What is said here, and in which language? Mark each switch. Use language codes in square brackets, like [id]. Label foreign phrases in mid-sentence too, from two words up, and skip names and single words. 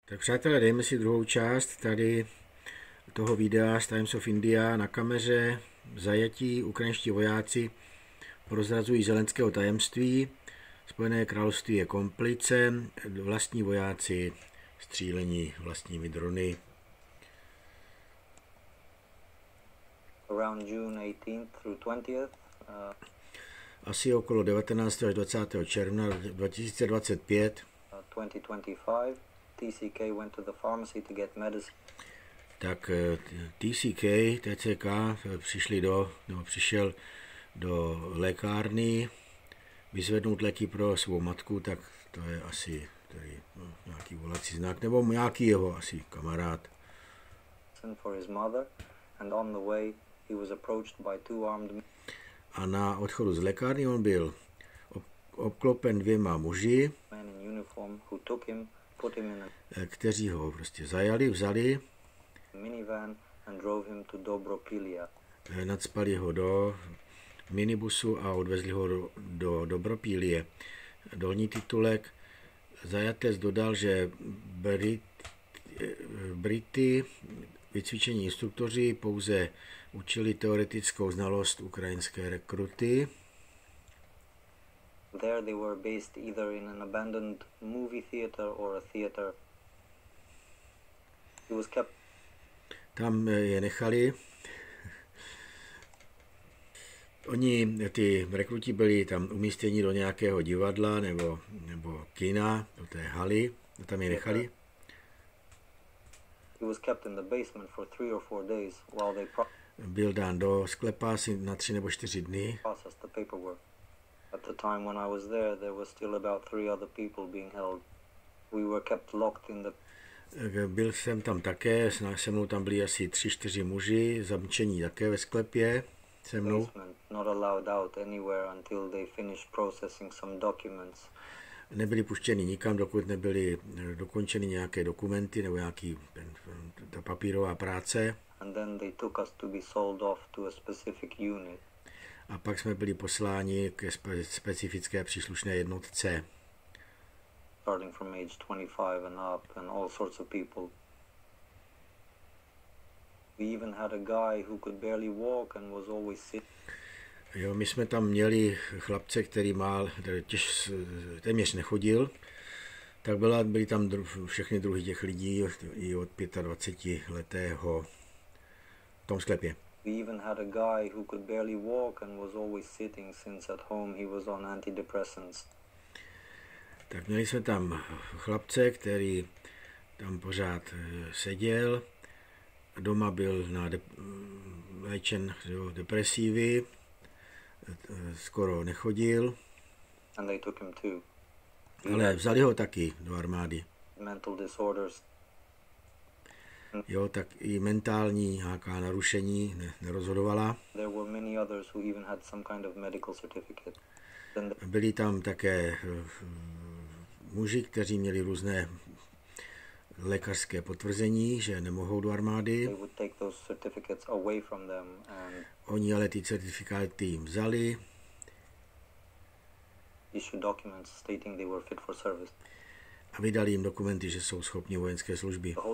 [cs] Tak přátelé, dejme si druhou část tady toho videa z Times of India na kameře. Zajatí ukrajinští vojáci prozrazují Zelenského tajemství. Spojené království je komplice. Vlastní vojáci střílení vlastními drony. [en] Around June 18th through 20th. [cs] Asi okolo 19. až 20. června 2025. 2025. [en] TCK went to the pharmacy to get medicine. [cs] Tak TCK přišel do lékárny vyzvednout léky pro svou matku, tak to je asi tady, nějaký volací znak, nebo nějaký jeho asi kamarád. [en] For his mother, and on the way he was approached by two armed men. [cs] A na odchodu z lékárny on byl obklopen dvěma muži, [en] In uniform who took him, put him in a [cs] kteří ho prostě vzali, [en] minivan and drove him to Dobropilia. [cs] nacpali ho do minibusu a odvezli ho do Dobropílie. Dolní titulek. Zajatec dodal, že Brity vycvičení instruktoři pouze učili teoretickou znalost ukrajinské rekruty. [en] There they were based either in an abandoned movie theater or a theater. He was kept. [cs] Tam je nechali. Ty rekruti byli tam umístěni do nějakého divadla nebo kina, do té haly, tam je nechali. [en] He was kept in the basement for 3 or 4 days while they [cs] Byl dán do sklepa asi na 3 nebo 4 dny. [en] processed the paperwork. At the time when I was there was still about 3 other people being held. We were kept locked in the. [cs] Byl jsem tam také, se mnou tam byli asi 3-4 muži, zamčení také ve sklepě se mnou. [en] Not allowed out anywhere until they finished processing some documents. [cs] Nebyli puštěni nikam, dokud nebyly dokončeny nějaké dokumenty nebo ta papírová práce. [en] And then they took us to be sold off to a specific unit. [cs] A pak jsme byli posláni ke specifické příslušné jednotce. [en] Starting from age 25 and up and all sorts of people. We even had a guy who could barely walk and was always sick. [cs] Jo, my jsme tam měli chlapce, který téměř nechodil, tak byli tam všechny druhy těch lidí i od 25 letého v tom sklepě. [en] We even had a guy who could barely walk and was always sitting since at home he was on antidepressants. [cs] Tak měli jsme tam chlapce, který tam pořád seděl, doma byl léčen depresívy, skoro nechodil, [en] and they took him too. [cs] Ale vzali ho taky do armády. [en] Mental disorders. [cs] Jo, tak i mentální nějaká narušení nerozhodovala. [en] There were many others who even had some kind of medical certificate. [cs] Byli tam také muži, kteří měli různé lékařské potvrzení, že nemohou do armády. Oni ale ty certifikáty jim vzali. A vydali jim dokumenty, že jsou schopni vojenské služby.